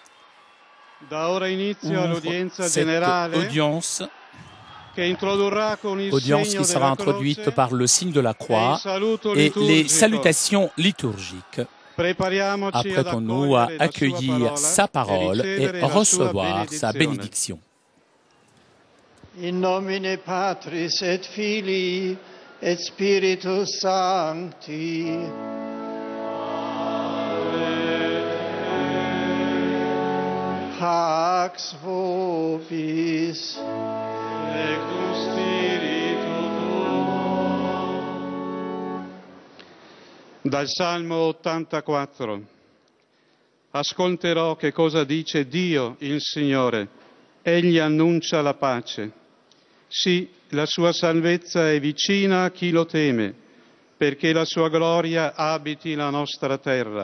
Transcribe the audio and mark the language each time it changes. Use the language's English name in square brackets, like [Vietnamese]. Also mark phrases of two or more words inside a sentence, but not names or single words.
[French] ouvre cette audience qui sera introduite par le signe de la croix et les salutations liturgiques. Apprêtons-nous à accueillir sa parole et recevoir sa bénédiction. [Latin] In nomine Patris et Filii et Spiritus Sancti. Pax vobis et cum spiritu tuo. [Italian] Dal Salmo 84. Ascolterò che cosa dice Dio, il Signore. Egli annuncia la pace. Sì, la sua salvezza è vicina a chi lo teme, perché la sua gloria abiti la nostra terra.